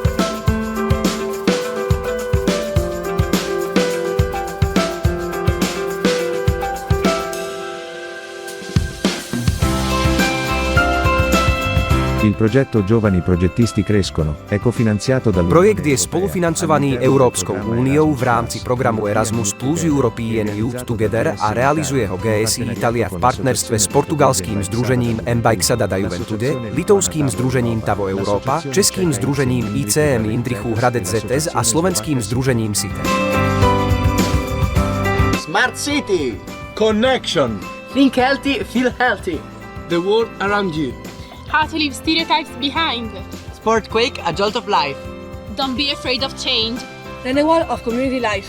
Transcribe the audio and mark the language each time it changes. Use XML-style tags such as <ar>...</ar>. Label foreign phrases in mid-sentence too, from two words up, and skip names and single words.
<sk>Projekt je spolufinancovaný Európskou úniou v rámci programu Erasmus plus European Youth Together a realizuje ho GSI Italia v partnerstve s portugalským združením Embaixada da Juventude, litovským združením Tavo Európa, českým združením ICM Jindřichův Hradec ZS a slovenským združením SITE.</sk> <en>Smart City. Connection. Think healthy, feel healthy. The world around you. How to leave stereotypes behind. Sport Quake, a jolt of life. Don't be afraid of change. Renewal of community life.</en>